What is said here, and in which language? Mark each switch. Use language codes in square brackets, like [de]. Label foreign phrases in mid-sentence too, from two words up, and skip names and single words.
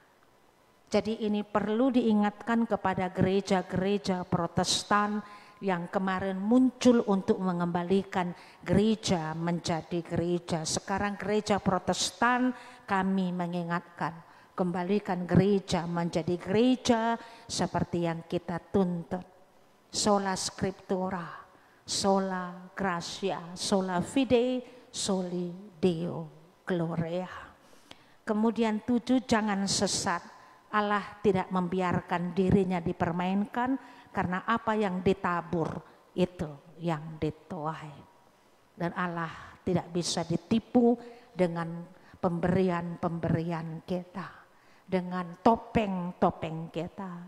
[id] Jadi ini perlu diingatkan kepada gereja-gereja Protestan yang kemarin muncul untuk mengembalikan gereja menjadi gereja. Sekarang gereja Protestan kami mengingatkan, kembalikan gereja menjadi gereja seperti yang kita tuntut. [la] Sola Scriptura, sola gratia, sola fide, soli Deo gloria. [id] Kemudian 7, jangan sesat. Allah tidak membiarkan dirinya dipermainkan, karena apa yang ditabur itu yang dituai. Dan Allah tidak bisa ditipu dengan pemberian-pemberian kita, dengan topeng-topeng kita.